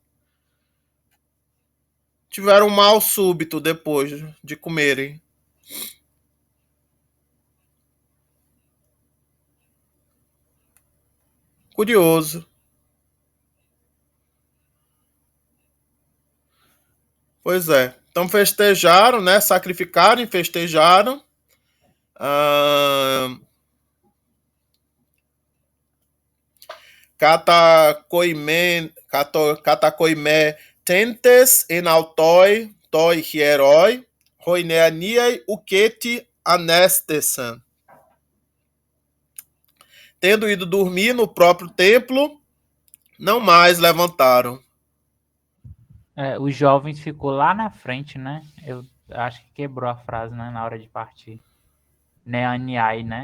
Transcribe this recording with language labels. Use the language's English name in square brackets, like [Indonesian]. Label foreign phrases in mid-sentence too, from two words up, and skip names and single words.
[Portuguese] Tiveram um mal súbito depois de comerem. Curioso. Pois é. Então festejaram, né? Sacrificaram e festejaram. [Greek] Ἀλλὰ κατακοιμηθέντες ἐν αὐτῷ τῷ ἱερῷ οἱ νεηνίαι οὐκέτι ἀνέστησαν. [Portuguese] Tendo ido dormir no próprio templo, não mais levantaram. Os jovens ficou lá na frente, né? Eu acho que quebrou a frase, né? Na hora de partir. Neaniai, né?